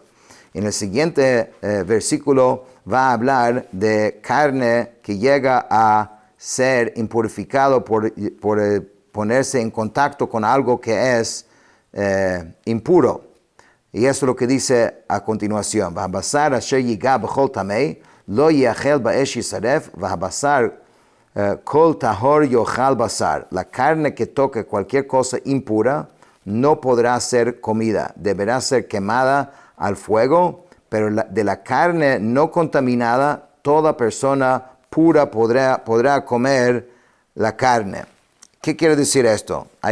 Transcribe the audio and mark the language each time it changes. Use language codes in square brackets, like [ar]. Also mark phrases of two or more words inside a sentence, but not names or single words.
[es] En el siguiente versículo va a hablar de carne que llega a ser impurificado por ponerse en contacto con algo que es impuro. Y eso es lo que dice a continuación. [he] והבשר אשר יגע בכל טמא לא יאכל באש ישרף והבשר כל טהור יאכל בשר. [es] La carne que toque cualquier cosa impura no podrá ser comida. Deberá ser quemada al fuego, pero de la carne no contaminada, toda persona pura podrá comer la carne. ¿Qué quiere decir esto?